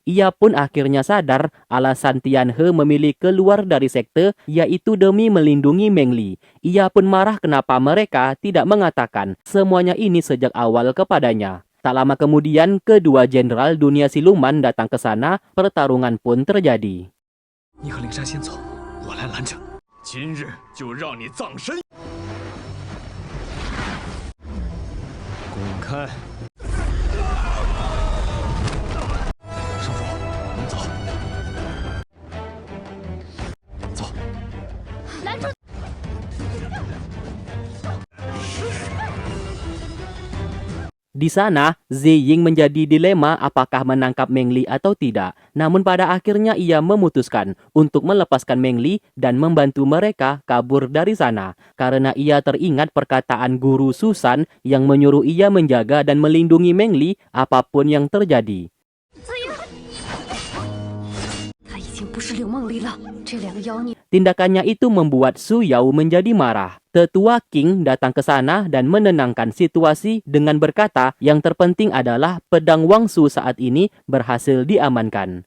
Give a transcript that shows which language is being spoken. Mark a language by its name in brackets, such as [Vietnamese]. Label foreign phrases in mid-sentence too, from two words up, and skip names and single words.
[Indonesian] Ia pun akhirnya sadar alasan Tianhe memilih keluar dari sekte yaitu demi melindungi Meng Li. Ia pun marah kenapa mereka tidak mengatakan semuanya ini sejak awal kepadanya. Tak lama kemudian, kedua jenderal dunia siluman datang ke sana, pertarungan pun terjadi. [Chinese] 你和灵山先走，我来拦着。今日就让你葬身。滚开！少主，我们走。走。拦住！ [Indonesian] Di sana, Ziying menjadi dilema apakah menangkap Meng Li atau tidak. Namun pada akhirnya ia memutuskan untuk melepaskan Meng Li dan membantu mereka kabur dari sana. Karena ia teringat perkataan guru Susan yang menyuruh ia menjaga dan melindungi Meng Li apapun yang terjadi. [Chinese] 他已经不是柳梦离了，这两个妖孽。 [Indonesian] Tindakannya itu membuat Su Yao menjadi marah. Tetua King datang ke sana dan menenangkan situasi dengan berkata yang terpenting adalah pedang Wangsu saat ini berhasil diamankan.